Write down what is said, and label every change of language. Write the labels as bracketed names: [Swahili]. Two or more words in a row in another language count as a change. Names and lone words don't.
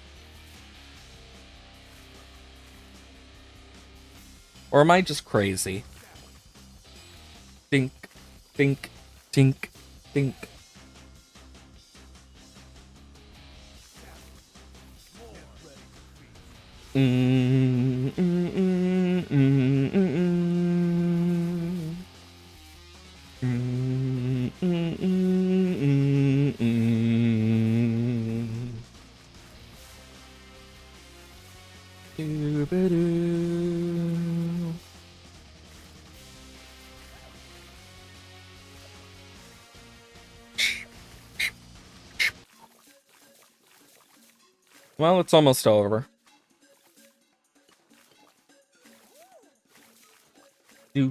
[English] Or am I just crazy? Dink, dink, tink, dink. Mm, mm, mm, mm, mm, mm. Mm, mm, mm, mm, mm. Doo-ba-doo. Well, it's almost over.